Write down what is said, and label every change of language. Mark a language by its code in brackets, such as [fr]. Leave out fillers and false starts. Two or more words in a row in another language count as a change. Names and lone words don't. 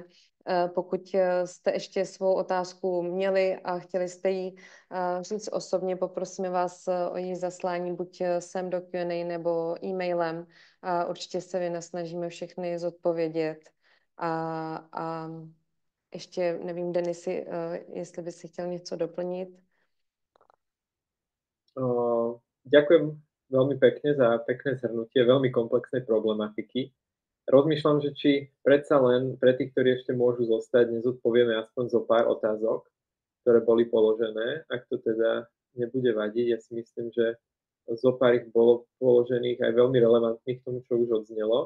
[cs] Pokud jste ještě svou otázku měli a chtěli jste ji říct osobně, poprosíme vás o její zaslání buď sem do Q&A nebo e-mailem. A určitě se vynasnažíme všechny zodpovědět. A ještě nevím, Denisi, jestli by si chtěl něco doplnit. [sk] Ďakujem veľmi pekne za pekné zhrnutie veľmi komplexnej problematiky. Rozmýšľam, že či predsa len pre tých, ktorí ešte môžu zostať, nezodpovieme aspoň zo pár otázok, ktoré boli položené. Ak to teda nebude vadiť, ja si myslím, že zo pár ich bolo položených aj veľmi relevantných k tomu, čo už odznelo.